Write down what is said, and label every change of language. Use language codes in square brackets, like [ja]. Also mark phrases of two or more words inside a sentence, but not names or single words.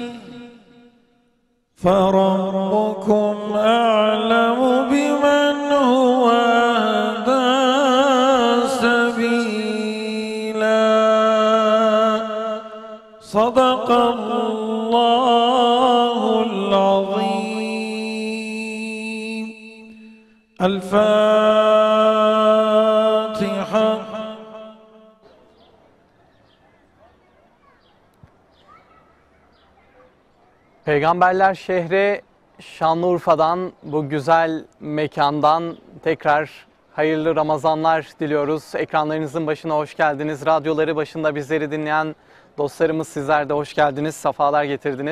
[ar] فربكم أعلم بمن هو أهدى سبيلا صدق الله العظيم الفاتحة. [tr] Peygamberler şehri Şanlıurfa'dan, bu güzel mekandan tekrar hayırlı Ramazanlar diliyoruz. Ekranlarınızın başına hoş geldiniz. Radyoları başında bizleri dinleyen dostlarımız, sizler de hoş geldiniz, sefalar getirdiniz.